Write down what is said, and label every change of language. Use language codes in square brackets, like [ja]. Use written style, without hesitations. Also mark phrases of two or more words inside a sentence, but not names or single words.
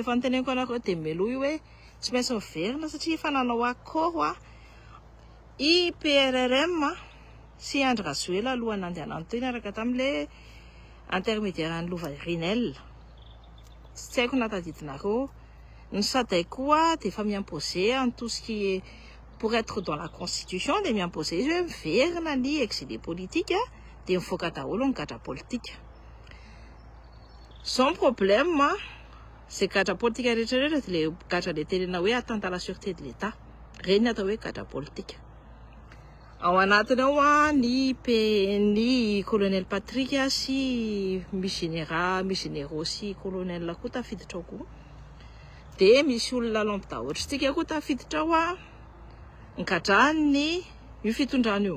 [mg] Efa niteneniko anareo dia meloa io hoe tsy maintsy miverina satria efa nanao accord IPRRM sy Andry Rajoelina alohan'ny andehanany teo niaraka tamin'ilay intermédiaire-n'ny Lova Rinel. Tsy haiko na tadidinareo. Ny Saday koa dia efa miimposer [fr] en tout ce qui est pour être dans la constitution [mg] dia miimposer izy hoe miverina ny [fr] exilé politique [mg] dia mivoaka daholo ny gadra politika. [fr] Son problème c'est [mg] gadra politika rehetrarehetra dia le gadra le tenena hoe [fr] atteinte à la sûreté de l'État. [mg] Reny atao hoe gadra politika. Ao anatiny ao ny colonel Patrick sy misy généraux sy colonel koa tafiditra ao koa. Dia misy olona lambda ohatritsika koa tafiditra ao nikadrany io fitondrana io.